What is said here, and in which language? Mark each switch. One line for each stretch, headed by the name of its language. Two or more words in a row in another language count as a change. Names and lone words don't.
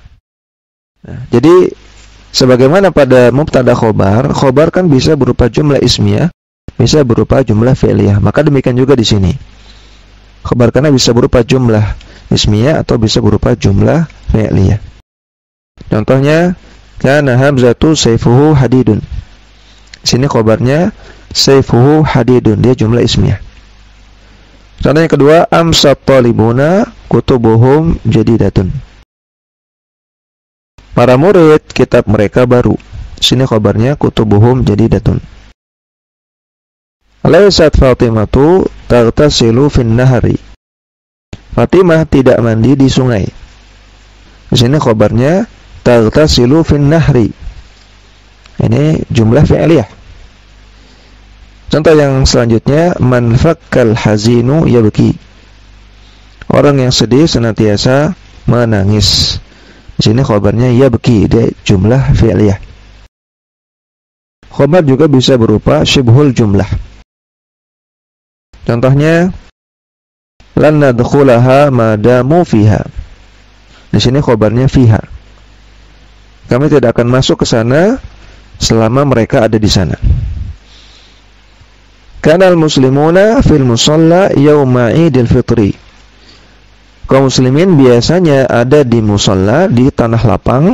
Indonesian: Nah, jadi sebagaimana pada
Arabic: مبتدأ خبر,
Indonesian: khobar kan bisa berupa
Arabic: جملة اسمية,
Indonesian: bisa berupa
Arabic: جملة فعلية.
Indonesian: Maka demikian juga di sini.
Arabic: خبر كان
Indonesian: bisa berupa
Arabic: جملة اسمية
Indonesian: atau bisa berupa
Arabic: جملة فعلية.
Indonesian: Contohnya,
Arabic: كان حمزة سيفه حديد.
Indonesian: Sini khabarnya
Arabic: سيفه حديد,
Indonesian: dia
Arabic: جملة اسمية.
Indonesian: Contoh yang kedua,
Arabic: أمست الطالبون كتبهم جديدة.
Indonesian: Para murid, kitab mereka baru. Sini khabarnya
Arabic: كتبهم جديدة. ليست فاطمة تغتسل في النهار.
Indonesian: Fatimah tidak mandi di sungai. Di sini khabarnya
Arabic: تغتسل في النهر.
Indonesian: Ini
Arabic: جملة فعلية.
Indonesian: Contoh yang selanjutnya,
Arabic: من فك الحزين يبكي.
Indonesian: Orang yang sedih senantiasa menangis. Di sini khabarnya yabki, dia
Arabic: جملة فعلية.
Indonesian: Khabar juga bisa berupa
Arabic: شبه الجملة.
Indonesian: Contohnya,
Arabic: لن ندخلها ما داموا فيها.
Indonesian: Di sini khabarnya fiha. Kami tidak akan masuk ke sana selama mereka ada di sana.
Arabic: كان المسلمون في المصلى يوم عيد الفطر.
Indonesian: Kaum muslimin biasanya ada di musalla, di tanah lapang.